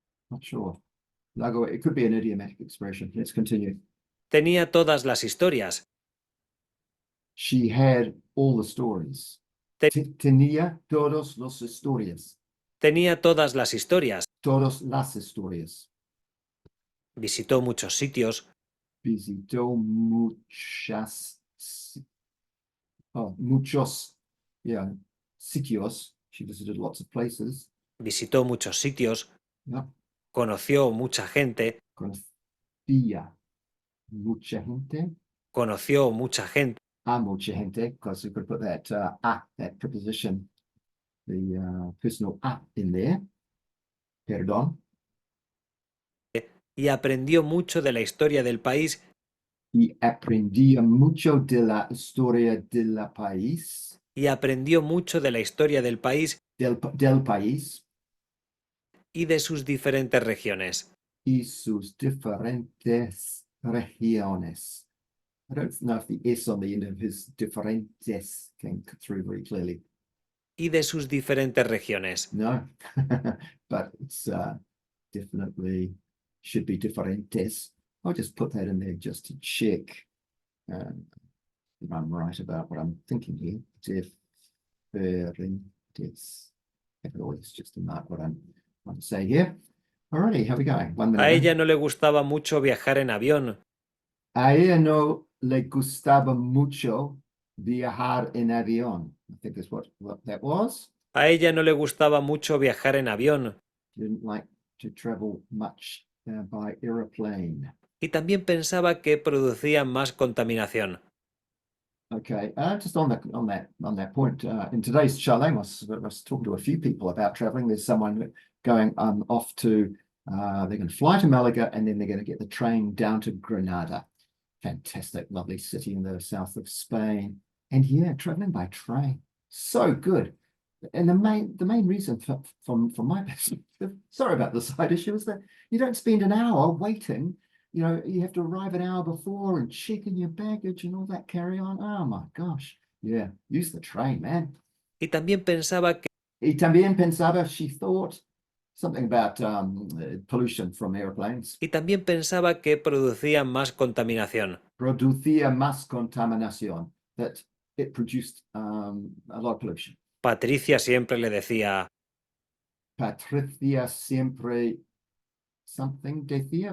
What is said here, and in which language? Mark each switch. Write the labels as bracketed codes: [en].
[en] Not sure. Lago, it could be an idiomatic expression. Let's continue. [es] Tenía todas las historias. [en] She had all the stories. [es] Tenía todas las historias. Tenía todas las historias. Todas las historias. Visitó muchos sitios. Visitó muchos, yeah, sitios. [en] She visited lots of places. [es] Visitó muchos sitios. [en] Yeah. [es] Conoció mucha gente. Conocía mucha gente. Conoció mucha gente. Mucha gente, [en] because we could put that that preposition, the personal in there. [es] Perdón. Y aprendió mucho de la historia del país. Y aprendía mucho de la historia del país. Y aprendió mucho de la historia del país. Del país. Y de sus diferentes regiones. Y sus diferentes regiones. [en] I don't know if the S on the end of his diferentes came through very clearly. [es] Y de sus diferentes regiones. [en] No, but it's definitely should be diferentes. I'll just put that in there just to check if I'm right about what I'm thinking here. Diferentes. If it always just to mark what I'm trying to say here. Alrighty, how are we going? 1 minute. [es] A ella no le gustaba mucho viajar en avión. A ella no le gustaba mucho viajar en avión. [en] I think that's what that was. [es] A ella no le gustaba mucho viajar en avión. [en] Didn't like to travel much by aeroplane. [es] Y también pensaba que producía más contaminación. [en] Okay, just on that point, in today's chalet, I was talking to a few people about traveling. There's someone going off to, they're going to fly to Malaga and then they're going to get the train down to Granada. Fantastic, lovely city in the south of Spain. And yeah, traveling by train, so good. And the main reason from my perspective, sorry about the side issue, is that you don't spend an hour waiting. You know, you have to arrive an hour before and check in your baggage and all that carry on. Oh my gosh. Yeah, use the train, man. [es] Y también pensaba que Y también pensaba, [en] she thought something about pollution from airplanes. [es] Y también pensaba que producía más contaminación. Producía más contaminación. [en] That it produced a lot of pollution. [es] Patricia siempre le decía, Patricia siempre something decía.